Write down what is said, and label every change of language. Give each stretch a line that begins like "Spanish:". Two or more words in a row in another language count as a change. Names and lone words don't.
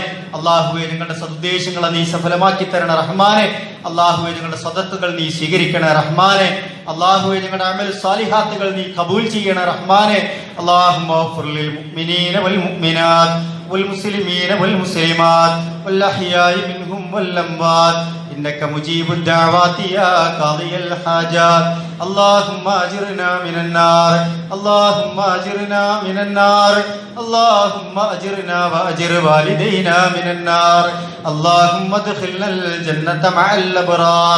Malayalam: അള്ളാഹുവെ, ഞങ്ങളുടെ സദുദ്ദേശങ്ങളെ നീ സഫലമാക്കി തരണ റഹ്മാനെ. അള്ളാഹുവെ, ഞങ്ങളുടെ സദത്തുകൾ നീ സ്വീകരിക്കണേ റഹ്മാനെ. അള്ളാഹുവെ, ഞങ്ങളുടെ അമൽ സാലിഹാത്തുകൾ നീ കബൂൽ ചെയ്യണ റഹ്മാനെ.
Arabic: اللهم اغفر للمؤمنين والمؤمنات والمسلمين والمسلمات والأحياء منهم والأموات إنك مجيب الدعوات يا قاضي الحاجات. اللهم أجرنا من النار، اللهم أجرنا من النار، اللهم أجرنا وأجر والدينا من النار. اللهم ادخلنا الجنة مع الأبرار.